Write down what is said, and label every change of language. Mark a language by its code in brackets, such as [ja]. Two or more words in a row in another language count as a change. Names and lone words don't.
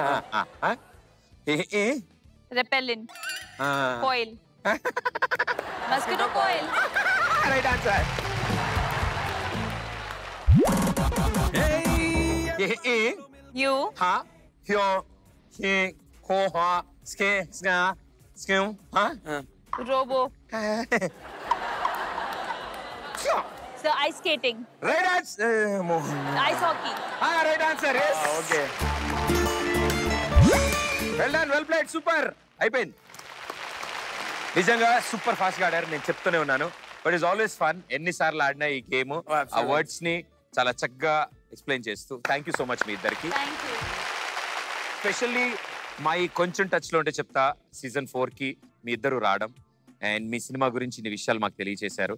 [en] Repellent. Coil. Mosquito coil. Right answer. You. Ha. Hyo. He. Ho. Ha. Ske. Ska. Skim. Ha. Robo. So ice skating. Right answer. Ice hockey. Right answer. Yes. Okay. Well done. Well played. Super. [te] అయిపోయింది. నిజంగా [en] super fast [te] గా ఆడారు, నేను చెప్తూనే ఉన్నాను. [en] but is always fun. [te] ఎన్నిసార్లు ఆడినా ఈ గేమ్ ఆ వర్డ్స్ ని చాలా చక్కగా ఎక్స్ప్లెయిన్ చేస్తూ. [en] thank you so much [te] మీ ఇద్దరికి. స్పెషల్లీ మా ఈ కొంచెం టచ్ లో ఉంటే చెప్తా సీజన్ 4 కి మీ ఇద్దరు రావడం అండ్ మీ సినిమా గురించి ఇన్ని విషయాలు మాకు తెలియజేశారు.